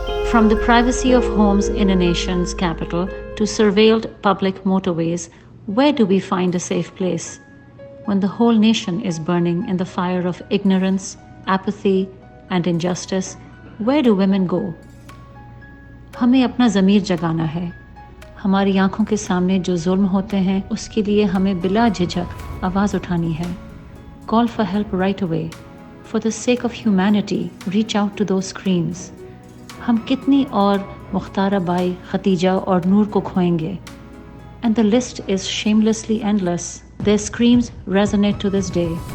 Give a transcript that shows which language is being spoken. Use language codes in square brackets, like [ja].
[en] From the privacy of homes in a nation's capital to surveilled public motorways, where do we find a safe place? When the whole nation is burning in the fire of ignorance, apathy, and injustice, where do women go? [ur] हमें अपना ज़मीर जगाना है. ہماری آنکھوں کے سامنے جو ظلم ہوتے ہیں اس کے لیے ہمیں بلا جھجک آواز اٹھانی ہے. [en] Call for help right away. For the sake of humanity, reach out to those screams. [ur] ہم کتنی اور مختارہ بائی، ختیجہ اور نور کو کھوئیں گے. [en] And the list is shamelessly endless. Their screams resonate to this day.